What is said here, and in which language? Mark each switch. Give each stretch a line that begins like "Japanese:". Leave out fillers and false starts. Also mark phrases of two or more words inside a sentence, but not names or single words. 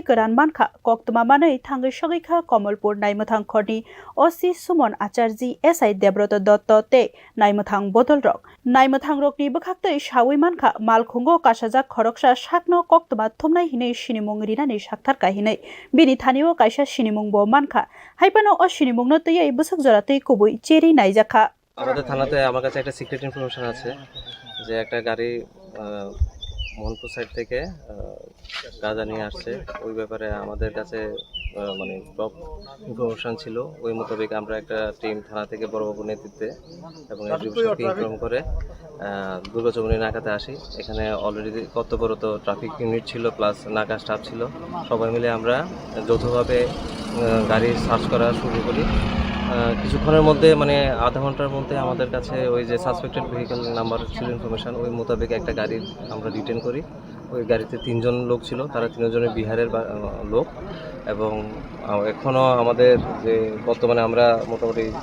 Kok Borok: gran manka koktuma manai thangai shogikha Kamalpur Naimuthang khorni OC Sumon Acharji SI Debroto Dotto te Naimuthang botol rok Naimuthang rok ni bkhaktai shawi manka malkhongo kasajak khoroksa shakno koktuma thumnai hinai sinimung rinani sakthar kahinai bini thanio kaisa sinimung bo manka haipano o sinimung no tei busuk joratei kubui cheri naijakha
Bangla: আমাদের থানাতে আমার কাছে একটা
English: secret information
Bangla: আছে যে একটা গাড়ি মোহনপুর সাইড থেকে গাঁজা নিয়ে আসছে ওই ব্যাপারে আমাদের কাছে মানে
English: top information
Bangla: ছিল ওই মোতাবেক আমরা একটা টিম থানা থেকে বড়বাবুর নেতৃত্বে এবং এসডিপিকে ইনফর্ম করে দুর্গা চৌমনি নাকাতে আসি এখানে অলরেডি কর্তব্যরত
English: traffic unit
Bangla: ছিল প্লাস নাকা স্টাফ ছিল সবাই মিলে আমরা যৌথভাবে গাড়ি সার্চ করা শুরু করি কিছুক্ষণের মধ্যে মানে আধা ঘন্টার মধ্যে আমাদের কাছে ওই যে
English: suspected vehicle number
Bangla: ছিল ইনফরমেশন ওই মোতাবেক একটা গাড়ি আমরা ডিটেন করি ওই গাড়িতে 3 জন লোক ছিল তারা 3 জনের বিহারের লোক এবং এখনও আমাদের যে বর্তমানে আমরা মোটামুটি